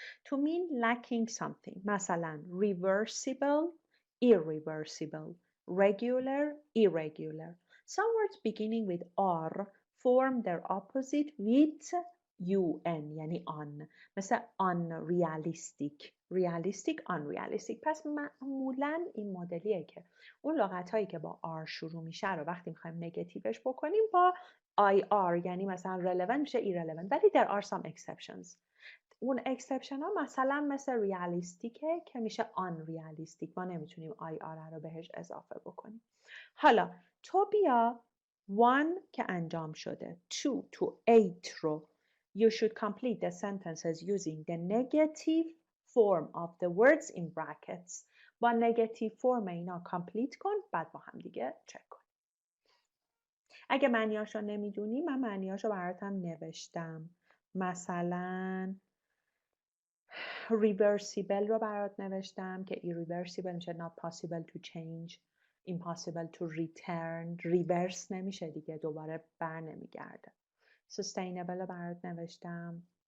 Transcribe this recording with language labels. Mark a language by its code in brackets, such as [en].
[en] To mean lacking something. مثلا reversible, irreversible, regular, irregular. Some words beginning with R form their opposite with UN یعنی on. مثل unrealistic, realistic, unrealistic. [fa] پس معمولا این مدلیه که اون لغت هایی که با R شروع میشه رو وقتی میخوایم نگاتیوش بکنیم با IR یعنی مثلا relevant میشه irrelevant. ولی [en] there are some exceptions. [fa] اون اکسپشن ها مثلا مثل ریالیستیکه که میشه آن ریالیستیک. ما نمیتونیم IR رو بهش اضافه بکنیم. حالا تو بیا 1 که انجام شده [en] 2 to 8 رو you should complete the sentences using the negative form of the words in brackets. [fa] با negative form اینا کامپلیت کن، بعد با هم دیگه چک کن. اگه معنیاش رو نمیدونی من معنیاش رو براتم نوشتم. [en] مثلا reversible [fa] رو برات نوشتم که [en] irreversible میشه not possible to change, impossible to return. [fa] reverse نمیشه دیگه، دوباره بر نمیگرده. sustainable رو برات نوشتم.